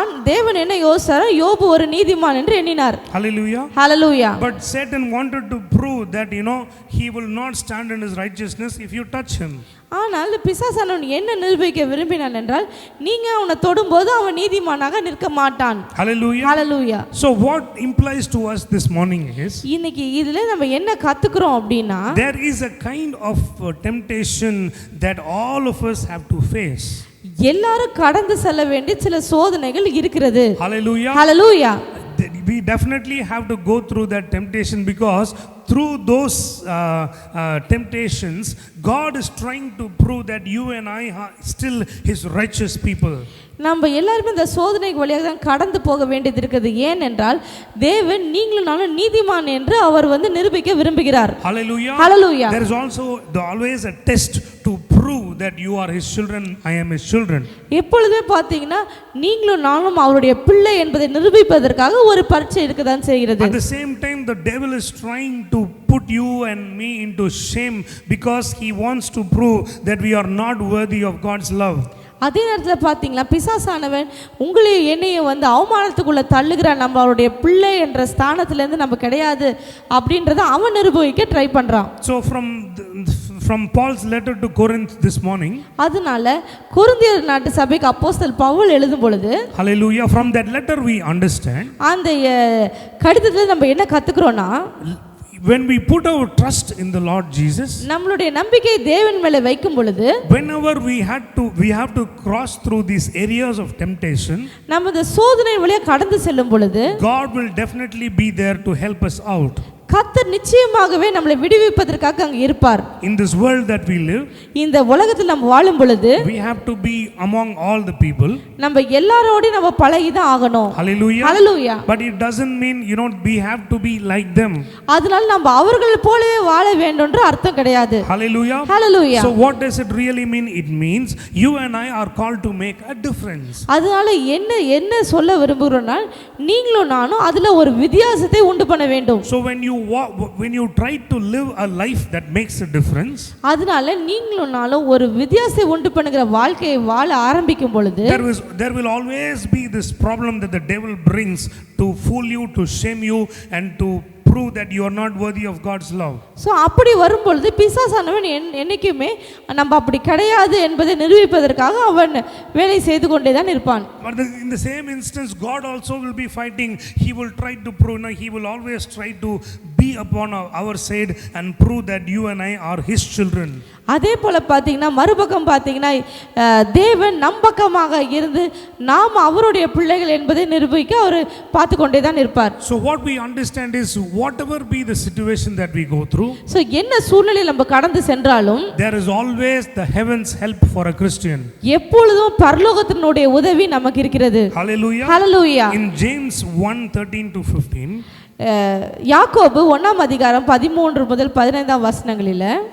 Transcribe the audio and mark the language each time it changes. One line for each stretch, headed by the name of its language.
Tamil: தேவன் என்ன யோசிச்சாரோ, யோபு ஒரு நீதிமான் என்று எண்ணினார்.
English: Hallelujah. Hallelujah. But Satan wanted to prove that he will not stand in his righteousness if you touch him.
Tamil: ஆனால் பிசாசானவன் என்ன நிரூபிக்க விரும்பினான் என்றால், நீங்க அவனை தொடும்போது அவன் நீதிமானாக நிற்க மாட்டான்.
English: Hallelujah. Hallelujah. So what implies to us this morning is,
Tamil: இன்னைக்கு இதுல நம்ம என்ன கத்துக்கிறோம் அப்படின்னா,
English: there is a kind of temptation that all of us have to face.
Tamil: எல்லாரும் கடந்து செல்ல வேண்டிய சில சோதனைகள் இருக்கிறது.
English: Hallelujah. Hallelujah. We definitely have to go through that temptation, because through those temptations God is trying to prove that you and I are still his righteous people.
Tamil: நம்ம எல்லாரும் இந்த சோதனை வழியாக தான் கடந்து போக வேண்டியது இருக்குது. ஏனென்றால் தேவன் நீங்களும் நானும் நீதிமான் என்று அவர் நிரூபிக்க விரும்புகிறார்.
English: Hallelujah. Hallelujah. There is also always a test to prove that you are his children, I am his children.
Tamil: எப்பொழுதுமே பார்த்தீங்கன்னா நீங்களும் நானும் அவருடைய பிள்ளை என்பதை நிரூபிப்பதற்காக ஒரு பரீட்சை இருக்கதான் செய்கிறது.
English: At the same time the devil is trying to put you and me into shame, because he wants to prove that we are not worthy of God's love.
Tamil: அதே நேரத்தில் பார்த்தீங்களா, பிசாசானவன் உங்களையும் என்னையும் அவமானத்துக்குள்ளே தள்ளுகிறான். நம்ம அவருடைய பிள்ளை என்ற ஸ்தானத்திலேருந்து நம்ம கிடையாது அப்படின்றத அவன் நிரூபிக்க ட்ரை பண்ணுறான்.
English: So from Paul's letter to Corinth this morning,
Tamil: அதனால கொரிந்தியர் நாட்டு சபைக்கு அப்போஸ்தலர் பவுல் எழுதும் பொழுது,
English: hallelujah, from that letter we understand,
Tamil: அந்த கடிதத்தில் நம்ம என்ன கத்துக்கிறோம்னா,
English: when we put our trust in the Lord Jesus,
Tamil: நம்மளுடைய நம்பிக்கை தேவன் மேல வைக்கும் பொழுது,
English: whenever we have to cross through these areas of temptation,
Tamil: நம்ம இந்த சோதனை வழியா கடந்து செல்லும் பொழுது,
English: God will definitely be there to help us out.
Tamil: கர்த்தர் நிச்சயமாகவே நம்மளை விடுவிப்பதற்காக அங்க இருப்பார்.
English: In this world that we live,
Tamil: இந்த உலகத்தில் நம்ம வாழும் பொழுது,
English: we have to be among all the people.
Tamil: நம்ம எல்லாரோடையும் நம்ம பழகி தான் ஆகணும்.
English: Hallelujah. Hallelujah. But it doesn't mean we have to be like them.
Tamil: அதனால நம்ம அவர்கள் போலவே வாழ வேண்டும்ன்ற அர்த்தம் கிடையாது.
English: Hallelujah. Hallelujah. So what does it really mean? It means you and I are called to make a difference.
Tamil: அதனால என்ன சொல்ல விரும்புகிறோம்னா, நீங்களும் நானும் அதுல ஒரு வித்தியாசத்தை உண்டு பண்ண வேண்டும்.
English: So when you try to live a life that makes a difference,
Tamil: அதனால நீங்களும் நானும் ஒரு வித்தியாசத்தை உண்டு பண்ணுகிற வாழ்க்கையை வாழ ஆரம்பிக்கும் பொழுது,
English: there will always be this problem that the devil brings to fool you, to shame you, and to prove that you are not worthy of God's love.
Tamil: So அப்படி வரும் பொழுது பிசாசானவன் என்னைக்குமே நம்ம அப்படி கிடையாது என்பதை நிரூபிப்பதற்காக அவன் வேலை செய்து கொண்டே தான் இருப்பான்.
English: But in the same instance God also will be fighting. He will try to prove, he will always try to be upon our side and prove that you and I are his children.
Tamil: அதே போல பார்த்தீங்கன்னா, மறுபக்கம் பார்த்தீங்கன்னா, தேவன் நம்பக்கமாக இருந்து நாம் அவருடைய பிள்ளைகள் என்பதை நிரூபிக்க அவர் பார்த்து கொண்டே தான் இருப்பார்.
English: So what we understand is, whatever be the situation that we go through,
Tamil: so என்ன சூழ்நிலையில் நம்ம கடந்து சென்றாலும்,
English: there is always the heavens help for a Christian.
Tamil: எப்பொழுதும் பரலோகத்தினுடைய உதவி நமக்கு இருக்கிறது.
English: Hallelujah. Hallelujah. In James 1:13 to 15,
Tamil: யாக்கோபு 1ஆம் அதிகாரம் 13 முதல் 15ஆம் வசனங்களில்